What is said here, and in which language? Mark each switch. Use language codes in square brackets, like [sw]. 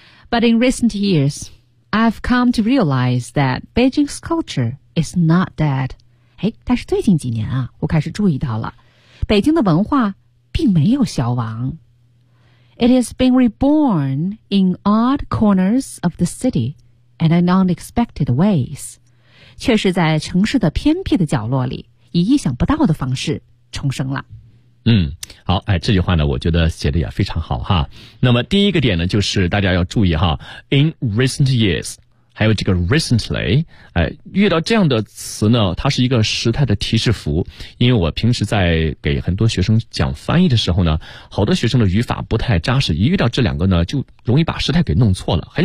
[en] But in recent years, I've come to realize that Beijing's culture is not dead. [zh] 哎，但是最近几年啊，我开始注意到了，北京的文化并没有消亡。 [en] It has been reborn in odd corners of the city and in unexpected ways. [zh] 确实在城市的偏僻的角落里，以意想不到的方式重生了。好，哎，这句话呢我觉得写的也非常好哈。那么第一个点呢就是大家要注意哈， [en] in recent years， [zh] 还有这个 recently， 哎，遇到这样的词呢它是一个时态的提示符，因为我平时在给很多学生讲翻译的时候呢，好多学生的语法不太扎实，一遇到这两个呢就容易把时态给弄错了。